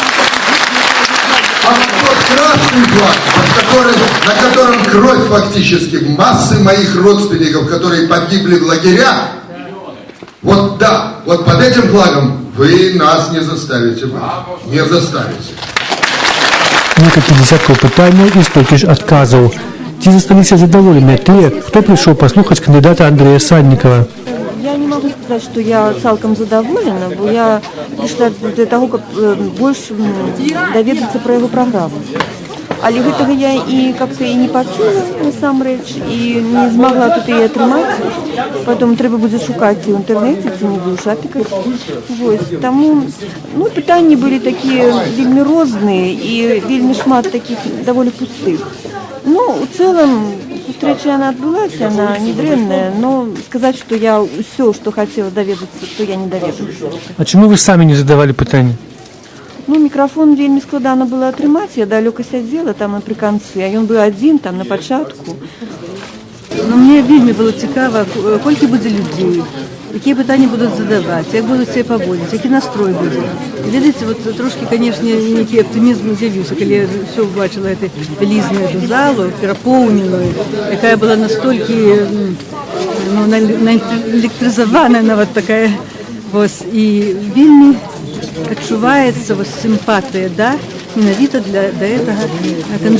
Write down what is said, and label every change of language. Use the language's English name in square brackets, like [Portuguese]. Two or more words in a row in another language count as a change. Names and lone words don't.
[Russian] А тот красный флаг, на котором кровь фактически массы моих родственников, которые погибли в лагерях, вот да, вот под этим флагом вы нас не заставите. Не заставите. [Belarusian] Некалькі десяткаў пытанняў і столькі ж адказаў. Ці засталіся задаволеныя тыя, хто прыйшоў паслухаць кандидата Андрея Санникова? [Russian] Я не могу сказать, что я [Belarusian] цалком задоволена, [Russian] бо я пришла для того, как больше доведаться про его программу. [Belarusian] Але гэтага я і как-то і не пачула насамрэч, і не змагла тут і атрымаць. Потом трэба будзе шукаць у інтэрнэце, ці не буду шапікаць. Вось, таму, пытанні былі такія вельмі розныя і вельмі шмат таких даволі пустых. [Russian] У цэлым встреча она отбылась, она недрэнная, но сказать, что я все, что хотела доведаться, то я не доведалась. А чему вы сами не задавали пытания? [Belarusian] Ну, мікрафон вельмі складана было атрымаць, я далёка сядзела там напрыканцы, а ён быў адзін там на пачатку. Ну, мне вельмі было цікава, колькі будзе людзей, якія пытанні будуць задаваць, як будуць себе паводзіць, які настрой будзе. Ведаеце, вот трошки, канешне, нейкі аптымізм з'явіўся, калі я ўсё убачыла эту вялізную эту залу, перапоўненую, якая была настолькі наэлектрызаваная нават такая, вось, і вельмі адчуваецца сімпатыя, да, менавіта да гэтага кандыдата.